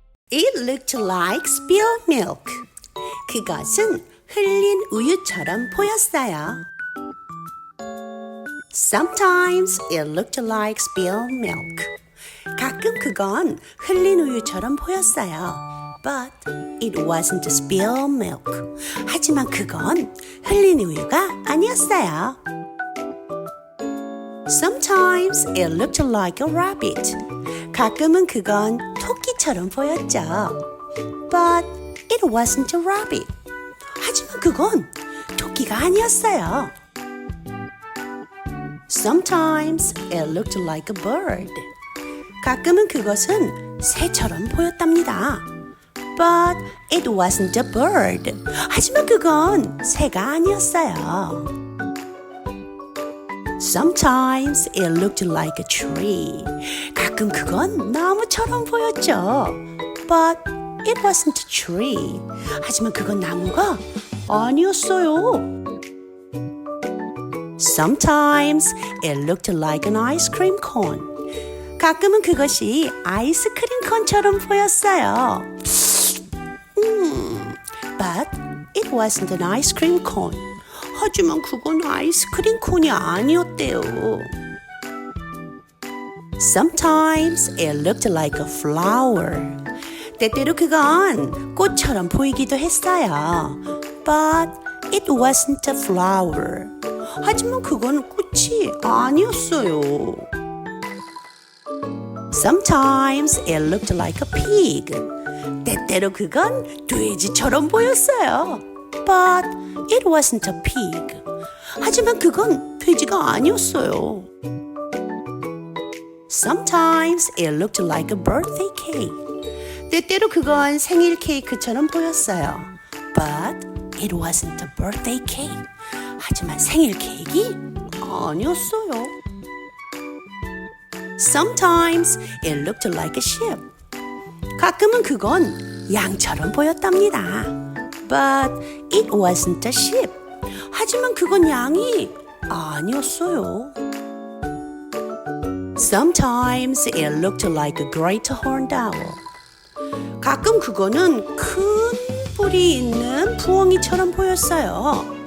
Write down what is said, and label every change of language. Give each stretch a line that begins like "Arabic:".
English: It looked like spilled milk.
Korean: 그것은 흘린 우유처럼 보였어요.
English: Sometimes it looked like spilled milk.
Korean: 가끔 그건 흘린 우유처럼 보였어요.
English: But it wasn't spilled milk.
Korean: 하지만 그건 흘린 우유가 아니었어요.
English: Sometimes it looked like a rabbit.
Korean: 가끔은 그건 토끼처럼 보였죠.
English: But it wasn't a rabbit.
Korean: 하지만 그건 토끼가 아니었어요.
English: Sometimes it looked like a bird.
Korean: 가끔은 그것은 새처럼 보였답니다.
English: But it wasn't a bird.
Korean: 하지만 그건 새가 아니었어요.
English: Sometimes it looked like a tree.
Korean: 가끔 그건 나무처럼 보였죠.
English: But it wasn't a tree.
Korean: 하지만 그건 나무가 아니었어요.
English: Sometimes it looked like an ice cream cone.
Korean: 가끔은 그것이 아이스크림 콘처럼 보였어요.
English: But it wasn't an ice cream cone.
Korean: 하지만 그건 아이스크림 콘이 아니었대요.
English: Sometimes it looked like a flower.
Korean: 때때로 그건 꽃처럼 보이기도 했어요.
English: But it wasn't a flower.
Korean: 하지만 그건 꽃이 아니었어요.
English: Sometimes it looked like a pig.
Korean: 때때로 그건 돼지처럼 보였어요.
English: But it wasn't a pig.
Korean: 하지만 그건 돼지가 아니었어요.
English: Sometimes it looked like a birthday cake.
Korean: 때때로 그건 생일 케이크처럼 보였어요.
English: But it wasn't a birthday cake.
Korean: 하지만 생일 케이크 아니었어요.
English: Sometimes it looked like a sheep.
Korean: 가끔은 그건 양처럼 보였답니다.
English: But it wasn't a sheep.
Korean: 하지만 그건 양이 아니었어요.
English: Sometimes it looked like a great horned owl.
Korean: 가끔 그거는 큰 뿔이 있는 부엉이처럼 보였어요.